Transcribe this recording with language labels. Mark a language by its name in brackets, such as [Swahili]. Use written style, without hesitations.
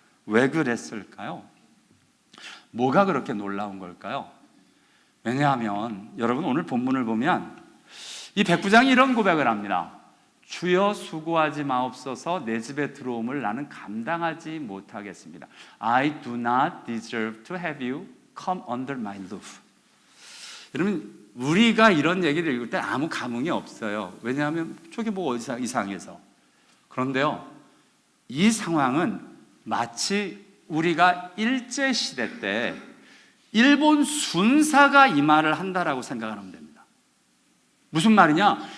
[Korean] 왜 그랬을까요? 뭐가 그렇게 놀라운 걸까요? 왜냐하면 여러분, 오늘 본문을 보면 이 백부장이 이런 고백을 합니다. 주여 수고하지 마옵소서 내 집에 들어옴을 나는 감당하지 못하겠습니다. [English] I do not deserve to have you come under my roof. [Korean] 여러분, 우리가 이런 얘기를 읽을 때 아무 감흥이 없어요. 왜냐하면 저게 뭐 이상해서. 그런데요, 이 상황은 마치 우리가 일제시대 때 일본 순사가 이 말을 한다라고 생각하면 됩니다. 무슨 말이냐?